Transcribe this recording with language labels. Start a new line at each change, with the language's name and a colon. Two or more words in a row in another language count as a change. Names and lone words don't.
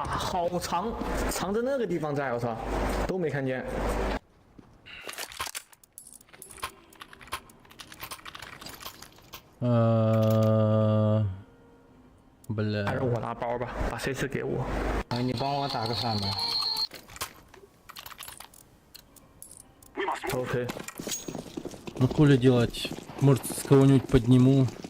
Chinese: 好长，藏在那个地方在，我操，都没看见。
Russian: бля.
Chinese: 还是我拿包吧，把 C4给我。哎，你帮我打个伞吧。 OK。
Russian: Ну хули делать? Может, с кого-нибудь подниму.